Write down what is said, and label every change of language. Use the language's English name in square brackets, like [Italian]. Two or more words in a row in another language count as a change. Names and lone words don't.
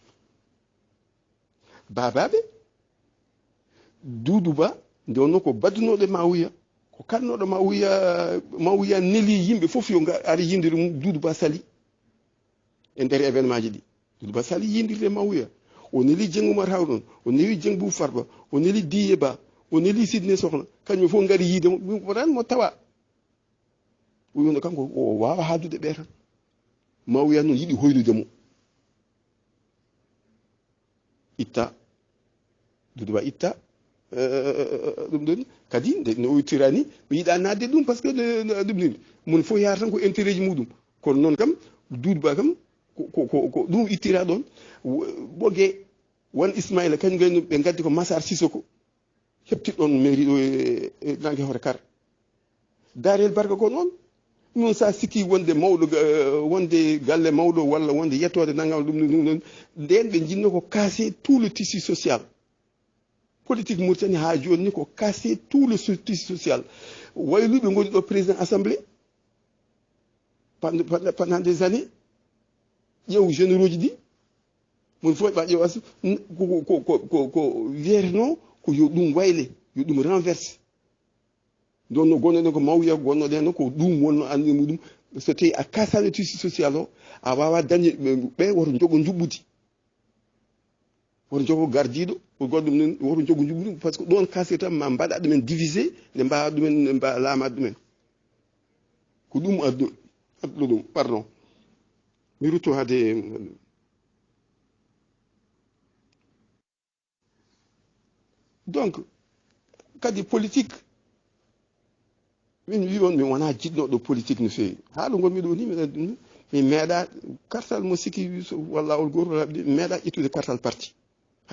[Fula] babaɓe Doudou Ba nde wonno ko baddunoɗo Mawuya ko kalnoɗo Mawuya neli yimɓe fof yo ari yindiri mum Doudou Ba sali e nder événement ji ɗi Doudou Ba sali yindirde Mawuya o neli Dieng Oumar Hawɗon o neli Dieng Bou Farba o neli Diye Ba o neli Sidné Sokhna kañum fof ngari yiidemo ran mo tawa wiyno kanko o wawa haaldude ɓe tan Mawuya noon yiɗi hoynude mo itta Doudou Ba itta ɗum ɗon kadi no oytirani mi yiɗa nadde ɗum [French] par ce que [Fula] ɗum ni mon fof yaata tan ko intérêt ji muɗum kono noon kam Doudou Ba kam ko ɗum ittira ɗon ɓogue won Ismaïla kañum gayno ɓe gaddi ko Massar Sissoko heɓtiɗon mairie ɗo e Nangue Hoore Kar Darel Barka ko noon non sa sikki wonde mawɗo wonde galle mawɗo walla wonde yettode naggam ɗum ɗum nden ɓe jinno ko [French] casser tout le tissu social politique [Fula] Mauritanie ha joni ko [French] casser tout le tissu social [Fula] wayluɓe goni ɗo [French] président assemblée pendant des années [Fula] ƴeew généraux ji ɗi mon fof ɓa ƴeew ko wiyeteno ko yo ɗum wayle yo ɗum renverse ɗon no gonnoɗen ko Mawuya gonnoɗen ko ɗum wonno anni muɗum so tawi a kasani [French] tissu social [Fula] o a wawa dañde ɓe woto jogo juɓɓudi woto jogo gardiɗo goɗɗum nen woto jogo juɓɓudi [French] par ce que [Fula] ɗon kasir tan ma mbaɗa ɗumen divisé nde mbawa ɗumen laamade ɗumen ko ɗum adduɗo ɗum pardon mi rutto hade donc kadi politique min wi on min wona jiɗnoɗo politique no fewi haala gonmi ɗo ni mi meeɗa kartal mo sikki walla ol goto laɓɗi mi meeɗa ƴettude kartal parti hay